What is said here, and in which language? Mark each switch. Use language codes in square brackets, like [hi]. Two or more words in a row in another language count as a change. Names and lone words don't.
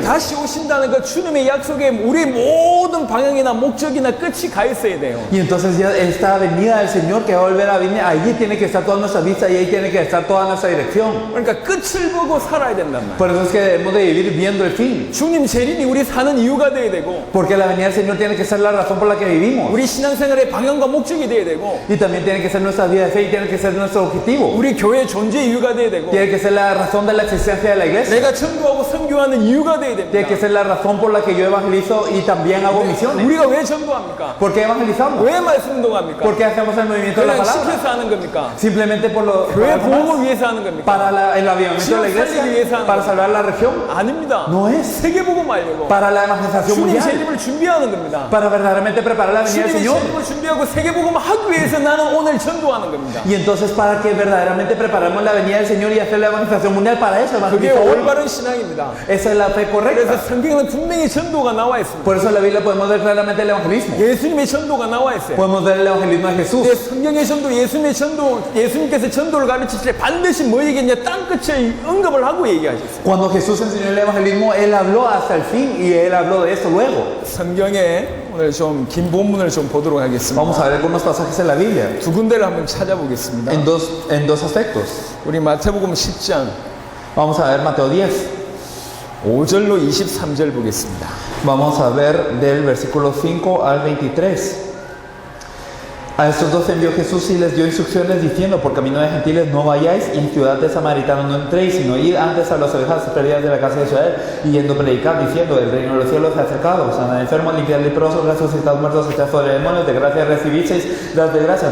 [ko] 다시 오신다는 그 주님의 약속에 우리 모든 방향이나 목적이나 끝이 가 있어야 돼요. [es] Y entonces ya esta venida del Señor que va a volver a venir, allí tiene que estar toda nuestra vista y ahí tiene que estar toda nuestra dirección. [ko] 그러니까 끝을 보고 살아야 된단 말이에요. [es] Por eso es que debemos de vivir viendo el fin. [ko] 주님 재림이 우리 사는 이유가 돼야 되고 [es] Porque la venida del Señor tiene que ser la razón por la que vivimos. [ko] 우리 신앙생활의 방향과 목적이 돼야 되고 [es] Y también tiene que ser nuestra vida de fe y tiene que ser nuestro objetivo. [ko] 우리 교회 존재 이유가 돼야 되고 [es] Tiene que ser la razón de la existencia de la iglesia. [ko] 내가 전도하고 선교하는 이유가 돼야 [es] Tiene [ko] 됩니다. [es] que ser la razón por la que yo evangelizo y también hago misiones. [ko] 우리가 왜 전도합니까? [es] ¿Por qué evangelizamos? [ko] 왜 말씀 운동합니까? [es] ¿Por qué hacemos el movimiento de la [ko] 그냥 [es] palabra? [ko] 시켜서 하는 겁니까? [es] Simplemente por lo [ko] 교회 [es] para, los demás, [ko] 보험을 위해서 하는 겁니까? [es] para el avivamiento de la iglesia, para salvar la región. [ko] 아닙니다. [es] No es. [ko] 세계복음 알려고 [es] Para la evangelización [ko] 주님 [es] mundial. [ko] 재림을 준비하는 겁니다. [es] Para verdaderamente preparar la venida del [ko] 주님의 [es] Señor. [ko] 재림을 준비하고 세계복음 하기 위해서 나는 오늘 전도하는 겁니다. [es] Y entonces para que verdaderamente preparemos la venida del Señor y hacer la evangelización mundial, para eso [ko] 그게 [es] evangelizo hoy. [ko] 올바른 신앙입니다. [es] Esa es la fe [ko] 그래서 [es] correcta. [ko] 성경에는 분명히 전도가 나와 있습니다. [es] Por eso en la Biblia podemos ver claramente el evangelismo. [ko] 예수님의 전도가 나와 있어요. [es] Podemos ver el evangelismo de Jesús. [ko] 근데 성경의 전도, 예수님의 전도, 예수님께서 전도를 가르치실 때 반드시 뭐 얘기했냐? 땅끝에 언급을 하고 얘기하셨어요. [es] Cuando Jesús enseñó el evangelismo, Él habló hasta el fin y Él habló de esto luego. [ko] 성경에 오늘 좀 긴 본문을 좀 보도록 하겠습니다. [es] Vamos a ver algunos pasajes en la Biblia. [ko] 두 군데를 한번 찾아보겠습니다. [es] En dos aspectos. [ko] 우리 마태복음 10장 [es] Vamos a ver Mateo 10. [ko] 5절로 23절 보겠습니다. [es] Vamos a ver del versículo 5 al 23. A estos dos envió Jesús y les dio instrucciones diciendo: por camino de gentiles no vayáis y en ciudad de samaritanos no entréis, sino id antes a las ovejas perdidas de la casa de Israel, y yendo predicar diciendo: el reino de los cielos se ha acercado, sanad enfermos, limpiad leprosos, resucitad muertos, echad fuera demonios, de gracia recibisteis, dad de gracia.